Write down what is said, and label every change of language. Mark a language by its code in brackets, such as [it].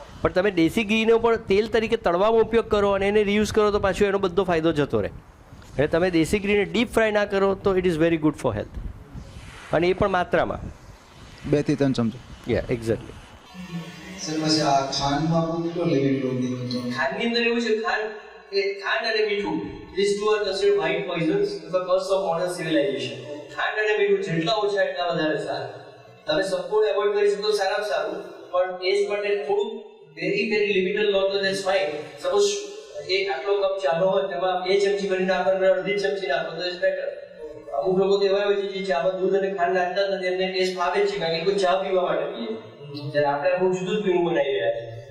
[gu] પણ તમે દેશી ઘીનો પણ તેલ તરીકે તળવામાં ઉપયોગ કરો અને એને રીયુઝ કરો તો પાછો એનો બધો ફાયદો જતો રહે. એટલે તમે દેશી ઘીને ડીપ ફ્રાય ના કરો તો [en] it is very good for health, [gu] અને એ પણ માત્રામાં 2 થી 3 ચમચા. [en] યા એક્ઝેક્ટલી. [gu] સર પછી આ ખાંડમાં આપણું કેટલો લિમિટ લોગી હતો? ખાંડની અંદર એવું છે, ખાંડ અને મીઠું, [en] these two are considered white poisons, the curse of modern civilization. [gu] ખાંડ અને મીઠું જેટલા ઓછા એટલા વધારે સારું. તમે સંપૂર્ણ એવોઇડ કરી શકો સારામાં સારું, પણ ટેસ્ટ માટે થોડું વેરી લિમિટેડ લો તો [en] That's fine. [gu] સપોઝ એ આટલો કપ ચાનો હોય તેમાં 2 ચમચી ભરી નાખો અને અડધી ચમચી નાખો તો [en] It's better. [gu] અમુક લોકો તો એવા હોય છે જે ચામાં દૂધ અને ખાંડ નાખતા જ નથી, એમને ટેસ્ટ ભાવે જ છે કારણ કે કોઈ ચા પીવા માટે પીએ, જ્યારે આપણે બહુ જુદું પીવું બનાવી રહ્યા છીએ.